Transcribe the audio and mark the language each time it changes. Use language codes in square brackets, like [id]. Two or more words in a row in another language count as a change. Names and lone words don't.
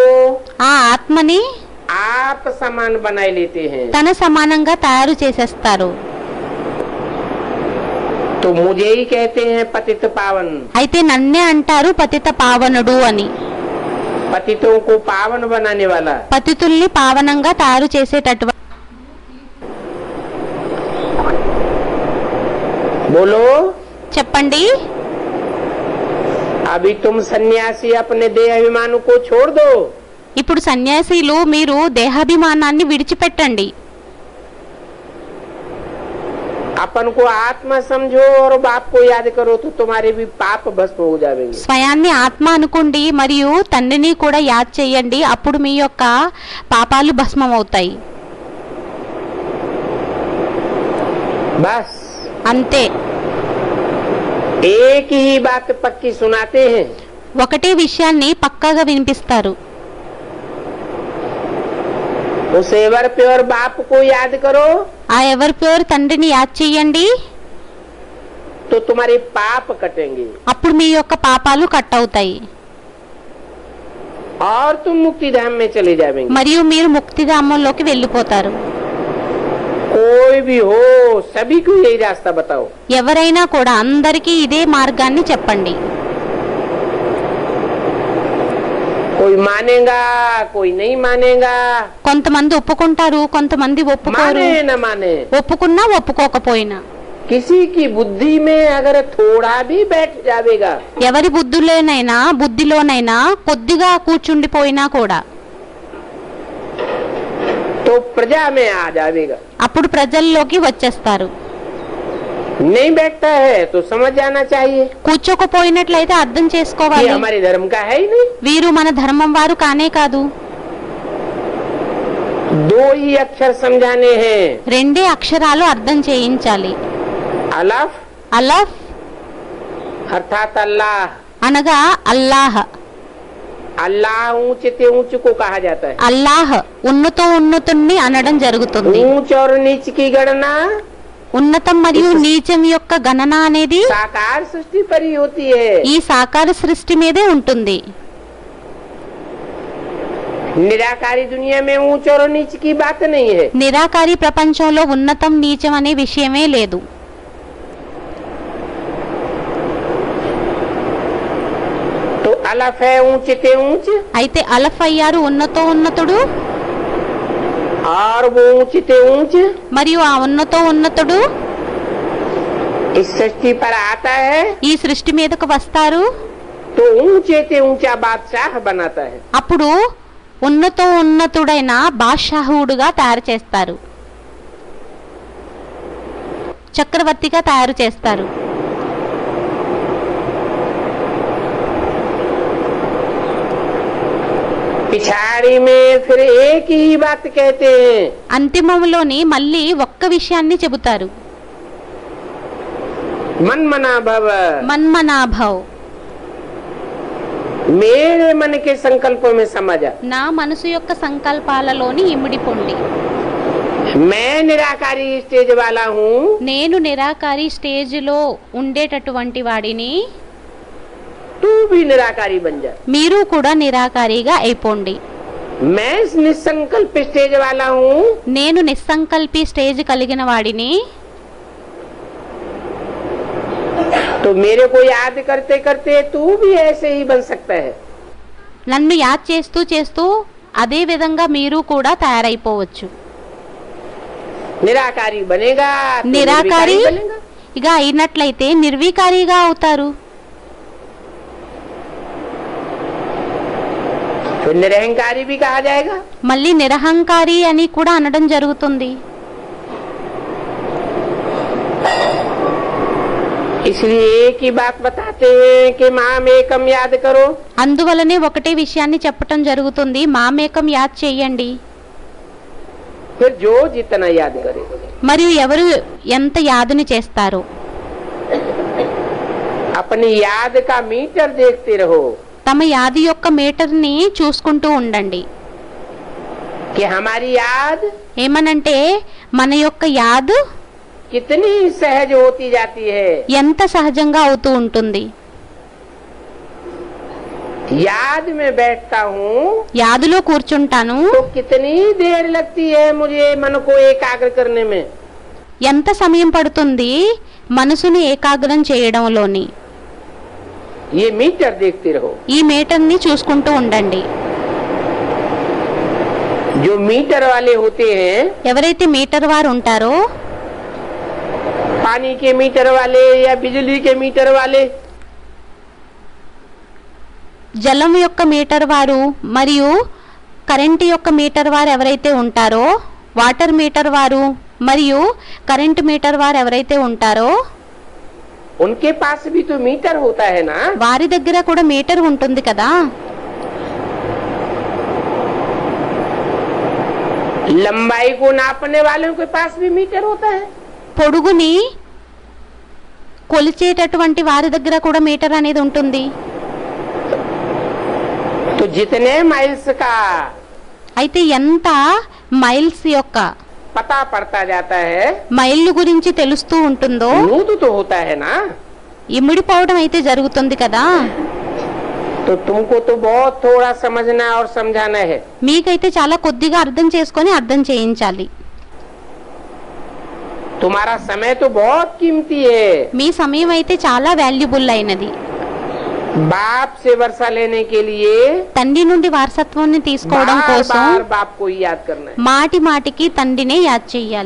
[te] ఆ ఆత్మని [hi] आप समान बनाए लेते हैं. [te] తన సమానంగా తయారు చేసేస్తారు. [hi] तो मुझे ही कहते हैं पतित पावन. [te] అయితే నన్నే అంటారు పతిత పావనుడు అని. [hi] पतितों को पावन बनाने वाला. [te] పతితుల్ని పావనంగా తయారు చేసేటటువంటి. [hi] बोलो, [te] చెప్పండి, [hi] अभी तुम सन्यासी अपने देह अभिमान को छोड़ दो. [te] ఇప్పుడు సన్యాసీలు మీరు దేహాభిమానాన్ని విడిచిపెట్టండి. [hi] अपन को आत्मा समझो और बाप को याद करो तो तुम्हारे भी पाप भस्म हो जाएंगे. [te] స్వయాన్ని ఆత్మ అనుకోండి మరియు తండ్రిని కూడా యాద్ చేయండి, అప్పుడు మీ యొక్క పాపాలు భస్మం అవుతాయి. [hi] बस [te] అంతే. [hi] एक ही बात पक्की सुनाते हैं. [te] ఒకటే విషయాన్ని పక్కాగా వినిపిస్తారు. [hi] उस [en] ever pure [hi] बाप को याद करो [te] ఆ [en] ever pure [te] తండ్రిని యాద్ చేయండి, [hi] तो तुम्हारे पाप कटेंगे [te] అప్పుడు మీ యొక్క పాపాలు కట్ అవుతాయి [hi] और तुम मुक्ति धाम में चले जाएंगे. [te] మరియు మీరు ముక్తిధామంలోకి వెళ్ళిపోతారు. [hi] कोई भी हो सभी को यही रास्ता बताओ. [te] ఎవరైనా కూడా అందరికీ ఇదే మార్గాన్ని చెప్పండి. [hi] कोई मानेगा कोई नहीं मानेगा, [te] కొంతమంది ఒప్పుకుంటారు, కొంతమంది ఒప్పుకోరు. [hi] माने न माने, [te] ఒప్పుకున్నా ఒప్పుకోకపోయినా [hi] किसी की बुद्धि में अगर थोड़ा भी बैठ जाएगा [te] ఎవరి బుద్ధిలోనైనా కొద్దిగా కూర్చుండిపోయినా కూడా [hi] तो प्रजा में आ जाएगा. [te] అప్పుడు ప్రజల్లోకి వచ్చేస్తారు. [hi] नहीं बैठता है तो समझ जाना चाहिए [te] కూర్చోకపోయినట్లయితే అర్థం [hi] कि [te] చేసుకోవాలి, [hi] हमारे धर्म का है ही नहीं. [te] వీరు మన ధర్మం వారు కానే కాదు. [hi] दो ही अक्षर समझाने हैं, [te] రెండే అక్షరాలు అర్థం చేయించాలి. [hi] अलफ [te] అలఫ్ [hi] अर्थात अल्लाह. [te] అనగా అల్లాహ్. [hi] अल्लाह ऊंचे ऊंच को कहा जाता है. [te] అల్లాహ్ ఉన్నతుణ్ణి అనడం జరుగుతుంది. [hi] ऊंच और नीच की गणना [te] ఉన్నతం మరియు నీచం యొక్క గణన అనేది [hi] साकार सृष्टि पर ही होती है. [te] ఈ సాకార సృష్టి మీదే ఉంటుంది. [hi] निराकारी दुनिया में ऊंच और नीच की बात नहीं है. [te] నిరాకారి ప్రపంచంలో ఉన్నతం నీచం అనే విషయమే లేదు. [hi] तो अलफ है ऊंचे ऊंच [te] అయితే అలఫ్ అయ్యారు ఉన్నతుడు, [hi] और वो ऊंचे ऊंच [te] మరియు ఆ ఉన్నతుడు [hi] इस सृष्टि पर आता है [te] ఈ సృష్టి మీదకు వస్తారు. [hi] तो ऊंचे ऊंचा बादशाह बनाता है. [te] అప్పుడు ఉన్నతుడైన బాద్షాహుడుగా తయారు చేస్తారు, చక్రవర్తిగా తయారు చేస్తారు. [hi] पिछाड़ी में फिर एक ही बात कहते हैं, [te] అంతిమంలోని మళ్ళీ ఒక్క విషయాన్ని చెబుతారు, [sa] मन मना भव. [te] మన్మనాభవ్. [hi] मेरे मन के संकल्पों में समझा. [te] నా మనసు యొక్క సంకల్పాలలోని ఇమిడి పొండి. [hi] मैं निराकारी स्टेज वाला हूँ. [te] నేను నిరాకారి స్టేజ్లో ఉండేటటువంటి వాడిని, [hi] तू भी निराकारी बन जा. [te] మీరు కూడా నిరాకారిగా అయిపోండి. [hi] मैं निसंकल्प स्टेज वाला हूँ. [te] నేను నిస్సంకల్పి స్టేజ్ కలిగిన వాడిని, [hi] तो मेरे को याद करते करते तू भी ऐसे ही बन सकता है. [te] నన్ను యాద్ చేస్తూ చేస్తూ అదే విధంగా మీరు కూడా తయారైపోవచ్చు. [hi] निराकारी बनेगा तो [te] నిరాకారి [hi] निर्विकारी बनेगा. [te] ఇక అయినట్లయితే నిర్వికారిగా అవుతారు. [hi] फिर निरहंकारी भी कहा जाएगा। [te] మళ్ళీ నిరహంకారి అని కూడా అనడం జరుగుతుంది. [hi] इसलिए एक ही बात बताते हैं कि [sa] माम एकम [hi] याद करो। [te] అందువలనే ఒకటే విషయాన్ని చెప్పటం జరుగుతుంది, మామేకం యాద్ చేయండి. [hi] फिर जो जितना याद करे, [te] మరియు ఎవరు ఎంత యాదుని చేస్తారో [hi] अपनी याद का मीटर देखते रहो [te] తమ యాది యొక్క మీటర్ని చూసుకుంటూ ఉండండి. [hi] कि हमारी याद [te] ఏమనంటే మన యొక్క యాదు [hi] कितनी सहज होती जाती है। [te] ఎంత సహజంగా అవుతూ ఉంటుంది. [hi] याद में बैठता हूँ [te] యాదులో కూర్చుంటాను, [hi] तो कितनी देर लगती है मुझे मन को एकाग्र करने में। [te] ఎంత సమయం పడుతుంది మనసుని ఏకాగ్రం చేయడంలోని. [hi] ये मीटर देखते रहो। [te] ఈ మీటర్ని చూసుకుంటూ ఉండండి. [hi] जो मीटर वाले होते हैं, [te] ఎవరైతే మీటర్ వారు ఉంటారో, [hi] पानी के मीटर वाले या बिजली के मीटर वाले, [te] జలం యొక్క మీటర్ వారు మరియు కరెంటు యొక్క మీటర్ వారు ఎవరైతే ఉంటారో, [en] water meter [te] వారు మరియు [en] current meter [te] వారు ఎవరైతే ఉంటారో [hi] उनके पास भी तो मीटर होता है ना। [te] వారి దగ్గర కూడా మీటర్ ఉంటుంది కదా. [hi] लंबाई को नापने वालों के पास भी मीटर होता है। [te] పొడుగుని కొలిచేటటువంటి వారి దగ్గర కూడా మీటర్ అనేది ఉంటుంది. [hi] तो जितने माइल्स का [te] అయితే ఎంత మైల్స్ యొక్క [hi] पता पड़ता जाता है, [te] మైళ్ళు గురించి తెలుస్తూ ఉంటుందో [hi] नूत तो होता है ना। [te] ఇమిడిపోవడం అయితే జరుగుతుంది కదా. [hi] तो तुमको तो बहुत थोड़ा समझना और समझाना है। [te] మీకైతే చాలా కొద్దిగా అర్థం చేసుకొని అర్థం చేయించాలి. [hi] तुम्हारा समय तो बहुत कीमती है। [te] మీ సమయం అయితే చాలా వాల్యుబుల్ అయినది. [hi] बाप से वर्षा लेने के लिए [te] తండ్రి నుండి వారసత్వాన్ని తీసుకోవడం [hi] बार [te] కోసం [hi] बार बाप को ही याद करना है, [te] మాటి మాటికి తండ్రినే యాద్ చేయాలి.